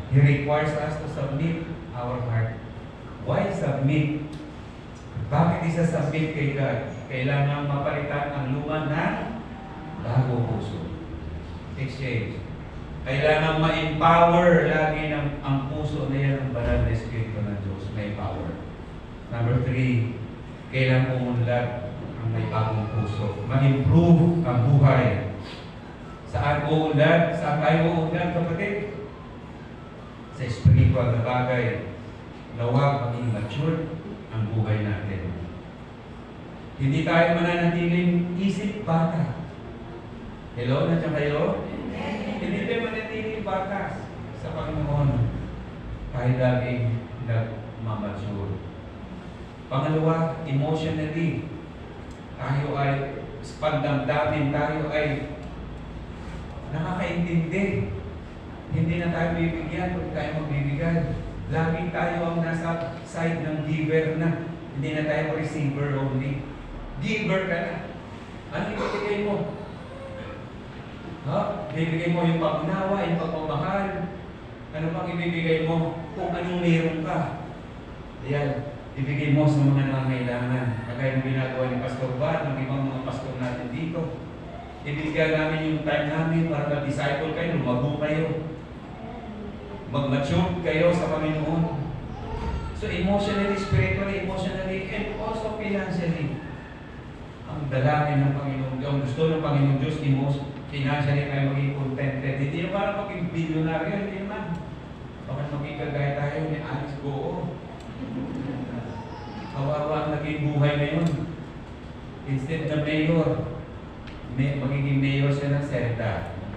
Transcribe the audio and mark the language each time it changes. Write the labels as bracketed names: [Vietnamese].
[English] He requires us to submit our heart. Why submit? [Filipino] Bakit isa-submit kay God? Kailangan mapalitan ang luma na bago puso. Exchange. Kailangan ma-empower lagi ang puso na yan ng banal na Espiritu ng Diyos. May power. Number 3, kailangan umunlad ang may bagong puso. Ma-improve ang buhay. Saan uunlad? Saan tayo uunlad, kapatid? Sa spiritual na bagay. Nawag maging mature ang buhay natin. Hindi tayo mananatiling isip bata. Hello? Nandiyan kayo? Hindi tayo mananatiling bata sa Panginoon. Tayo laging nagmamature. Pangalawa, emotionally. Tayo ay, pagdamdamin tayo ay nakakaintindi. Hindi na tayo bibigyan, kung tayo magbibigay. Lagi tayo ang nasa side ng giver na. Hindi na tayo receiver only. Giver ka na. Ano ibibigay mo? Bibigay mo yung pag-unawa, yung pagmamahal. Ano pang ibibigay mo? Kung anong meron ka. Yan. Ibigay mo sa mga nangangailangan. Kagaya ng ginagawa ni Pastor Bar, ng ibang mga pastor natin dito. Ibigay namin yung time namin para mag-disciple kayo, lumago kayo. Mag-mature kayo sa Panginoon. [English] So emotionally, spiritually, emotionally, and also financially. [Filipino] Ang dalangin ng Panginoon, ang gusto ng Panginoon Diyos, financially tayo maging contented. Hindi yung parang maging bilyonaryo, hindi naman. Bakit maging kagaya tayo ni Alice Goo? Kawawa ang naging buhay ngayon. Instead na mayor, magiging mayor siya ng Serta.